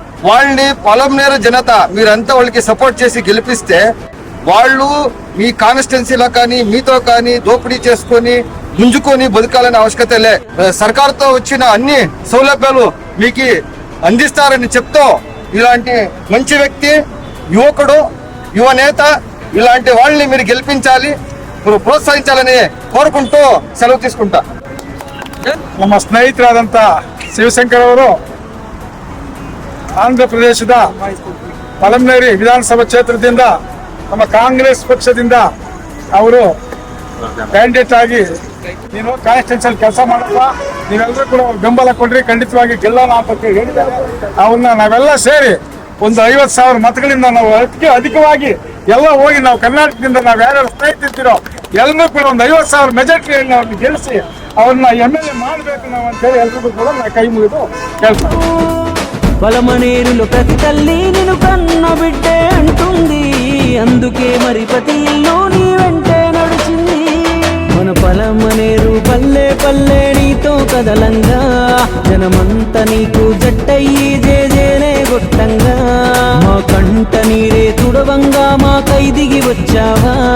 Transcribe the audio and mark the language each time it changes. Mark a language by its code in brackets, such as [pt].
[te] వాళ్ళని పలమనేరు జనత మీరంతా వాళ్ళకి సపోర్ట్ చేసి గెలిపిస్తే వాళ్ళు మీ కాన్స్టిట్యున్సీలో కానీ, మీతో కానీ దోపిడీ చేసుకొని గుంజుకొని బతకాలని ఆవశ్యకత లే. సర్కార్తో వచ్చిన అన్ని సౌలభ్యాలు మీకు అందిస్తారని చెప్తూ ఇలాంటి మంచి వ్యక్తి, యువకుడు, యువ నేత, ఇలాంటి వాళ్ళని మీరు గెలిపించాలి, ప్రోత్సహించాలని కోరుకుంటూ సెలవు తీసుకుంటా. [kn] ನಮ್ಮ ಸ್ನೇಹಿತರಾದಂಥ ಶಿವಶಂಕರ್ ಅವರು ಆಂಧ್ರ ಪ್ರದೇಶದ ಪಲಮನೇರಿ ವಿಧಾನಸಭಾ ಕ್ಷೇತ್ರದಿಂದ ನಮ್ಮ ಕಾಂಗ್ರೆಸ್ ಪಕ್ಷದಿಂದ ಅವರು ಕ್ಯಾಂಡಿಡೇಟ್ ಆಗಿ ನೀನು ಕಾನ್ಸ್ಟಿಟ್ಯೂನ್ಸಿಯಲ್ಲಿ ಕೆಲಸ ಮಾಡಪ್ಪ, ನೀವೆಲ್ಲರೂ ಕೂಡ ಬೆಂಬಲ ಕೊಡ್ರಿ, ಖಂಡಿತವಾಗಿ ಗೆಲ್ಲೋಣ ಅಂತ ಹೇಳಿದ್ದಾರೆ. ಅವನ್ನ ನಾವೆಲ್ಲ ಸೇರಿ ಒಂದು 50,000 ಮತಗಳಿಂದ ನಾವು ಅಧಿಕವಾಗಿ ಎಲ್ಲ ಹೋಗಿ ನಾವು ಕರ್ನಾಟಕದಿಂದ ನಾವು ಯಾರ್ಯಾರು ಸ್ನೇಹಿತಿರ್ತೀರೋ ಎಲ್ಲರೂ ಕೂಡ ಒಂದು 50,000 ಮೆಜಾರಿಟಿಯಲ್ಲಿ ಅವ್ರನ್ನ ಗೆಲ್ಲಿಸಿ ಅವ್ರನ್ನ MLA ಮಾಡಬೇಕು ನಾವು ಅಂತೇಳಿ ಎಲ್ರಿಗೂ ಕೂಡ ನಾವು ಕೈ ಮುಗಿದು ಕೇಳ್ತೀವಿ. [te] పలమనేరులో ప్రతి తల్లి నిన్ను కన్న బిడ్డే అంటుంది. అందుకే మరి ప్రతి ఇల్లు నీ వెంటే నడిచింది. మన పలమనేరు పల్లె పల్లె నీతో కదలంగా, జనమంతా నీకు జట్టయ్యి జేజేనే గొట్టంగా, మా కంట నీరే తుడవంగా మా కైదిగి వచ్చావా.